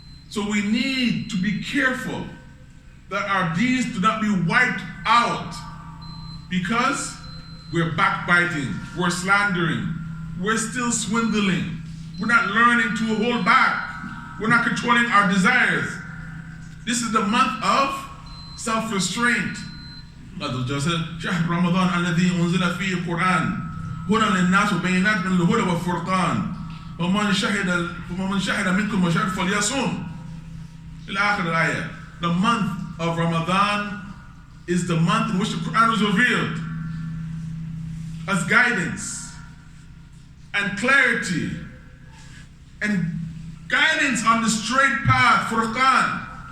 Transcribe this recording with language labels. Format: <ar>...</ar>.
<en>So we need to be careful that our deeds do not be wiped out because we're backbiting, we're slandering, we're still swindling, we're not learning to hold back, we're not controlling our desires. This is the month of self-restraint. Allah said,</en> <ar>شهر رمضان الذي أنزل فيه القرآن هدى للناس وبينات من الهدى والفرقان ومن شهد منكم الشهر فليصوم.</ar> <en>The month of Ramadan is the month in which the Quran was revealed as guidance and clarity and guidance on the straight path, Furqan.</en>